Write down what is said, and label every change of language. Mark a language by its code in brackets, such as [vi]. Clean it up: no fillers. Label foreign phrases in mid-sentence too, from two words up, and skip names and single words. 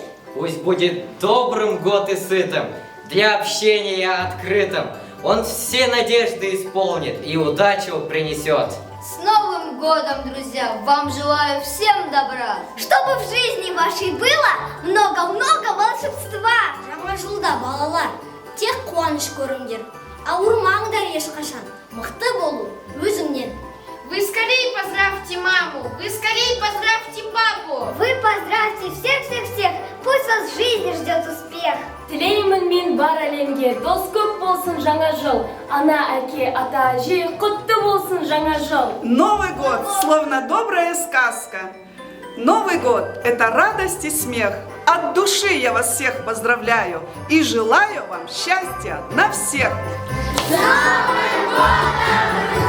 [ru] Пусть будет добрым год и сытым, для общения открытым. Он все надежды исполнит и удачу принесет. С Новым годом, друзья! Вам желаю всем добра! Чтобы в жизни вашей было много-много волшебства. [kk] Жаңа жылда балалар, тек қуаныш көріңдер. Ауырмаңдар ешқашан. Мықты болу өзіңнен. [ru] Вы скорее поздравьте маму, вы скорее поздравьте папу. Вы поздравьте всех-всех-всех. Пусть вас в жизни ждет успех. [kk] Тілеймін мен бар әлемге, дос көп болсын жаңа жыл. Ана, әке, ата, әже, құтты болсын жаңа жыл. [ru] Новый год словно добрая сказка. Новый год – это радость и смех. От души я вас всех поздравляю и желаю вам счастья на всех. С Новым годом!